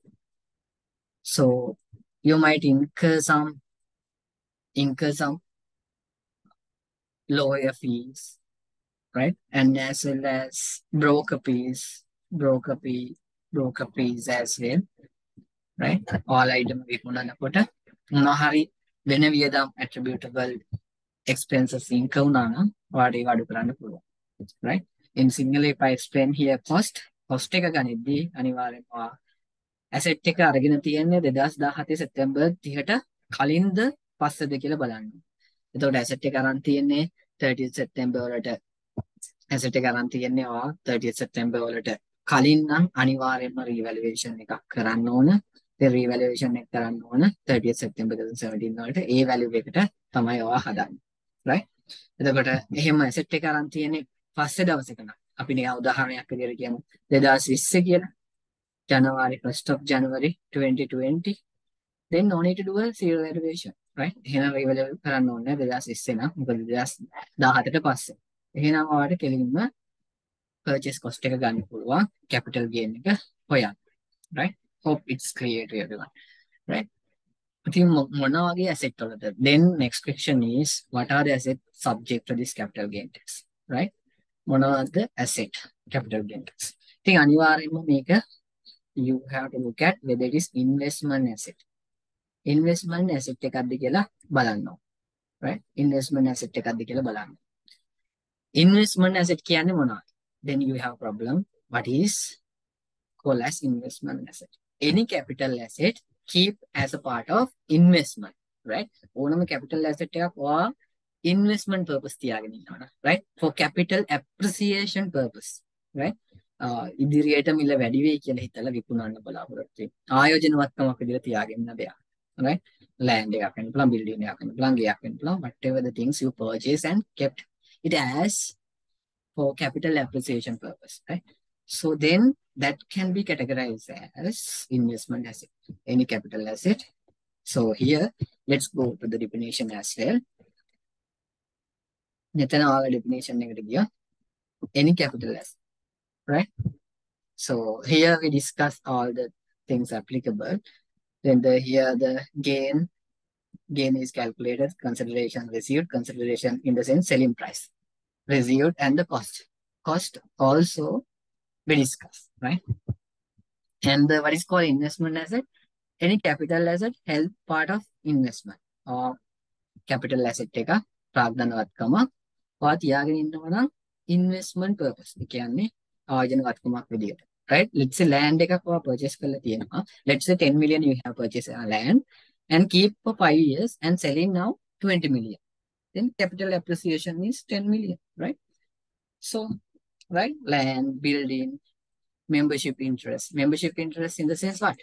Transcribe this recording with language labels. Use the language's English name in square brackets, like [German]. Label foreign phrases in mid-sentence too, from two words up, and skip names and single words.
[English] So you might incur some lawyer fees, right? And as well as broker fee, broker fees as well, right? All item [Sinhala] විකුණනකොට මොනවා හරි වෙන වියදම් [English] attributable expenses incur [Sinhala] වුණා නම් ඔයාලට ඒක අඩු කරන්න පුළුවන්. [English] Right? In single, if I explain here cost [Sinhala] එක ගනිද්දී අනිවාර්යෙන්ම asset එක අරගෙන තියෙන්නේ 2017 සැප්තැම්බර් 30ට කලින්ද පස්සේද කියලා බලන්න. එතකොට asset එක අරන් තියෙන්නේ 30th සැප්තැම්බර් වලට asset එක අරන් තියෙන්නේ 30th සැප්තැම්බර් වලට කලින් නම් අනිවාර්යෙන්ම revaluation එකක් කරන්න ඕන. ඒ revaluation එක කරන්න ඕන 30th සැප්තැම්බර් 2017 වලට ඒ value එකට තමයි ඔයා හදන්නේ. right? එතකොට එහෙම asset එක අරන් තියෙන්නේ පස්සේ දවසක නම් අපි නිකන් උදාහරණයක් විදිහට කියමු 2020 කියලා [English] January 1st of January 2020, then no need to do a zero valuation, right? [Sinhala] එහෙනම් revalue කරන්න ඕනේ 2020 නම් මොකද 2017ට පස්සේ. එහෙනම් ඔයාලට කෙලින්ම [English] purchase cost [Sinhala] එක ගන්න පුළුවන් [English] capital gain [Sinhala] එක හොයන්න, [English] right? Hope it's clear to everyone, right? [Sinhala] ඉතින් මොන වගේ asset වලද? [English] Then next question is what are the assets subject to this capital gain tax, right? මොනවද asset capital gain tax? [Sinhala] ඉතින් අනිවාර්යයෙන්ම මේක [English] you have to look at whether it is investment asset. Investment asset [Sinhala] එකක්ද කියලා බලන්න ඕන. right? [English] Investment asset [Sinhala] එකක්ද කියලා බලන්න. [English] Investment asset [Sinhala] කියන්නේ මොනවද? [English] Then you have problem. What is called as investment asset? Any capital asset keep as a part of investment, right? [Sinhala] ඕනම [English] capital asset [Sinhala] එකක් ඔයා [English] investment purpose [Sinhala] තියාගෙන ඉන්නවා, [English] right? For capital appreciation purpose, right? [Sinhala] ඉදිරියට මිල වැඩි වෙයි කියලා හිතලා විකුණන්න බලාපොරොත්තු වෙන ආයෝජනවත්කමක් විදිහට තියාගෙන ඉන්න දෙයක්, right? Land එකක් වෙන්න පුළුවන්, building එකක් වෙන්න පුළුවන්, ගෙයක් වෙන්න පුළුවන්, [English] whatever the things you purchase and kept it as for capital appreciation purpose, right? So then that can be categorized as investment asset, any capital asset. So here, let's go to the definition as well. [Sinhala] මෙතන ආව definition එකට ගියා [English] any capital asset, right? So here we discuss all the things applicable. Then here the gain is calculated, consideration received, consideration in the sense selling price, received, and the cost also we discuss, right? And what is called investment asset? Any capital asset held part of investment or capital asset [Sinhala] එක ප්‍රාග්ධනවත්කම ඔයා තියාගෙන ඉන්නවා නම් [English] investment purpose. [Sinhala] ඒ කියන්නේ ආයෝජනවත්කමක් විදියට, [English] right? Let's say land [Sinhala] එකක් ඔයා purchase කරලා තියෙනවා. [English] Let's say 10 million you have purchased a land and keep for 5 years and selling now 20 million. Then capital appreciation is 10 million, right? So, right? Land, building, membership interest. Membership interest in the sense what?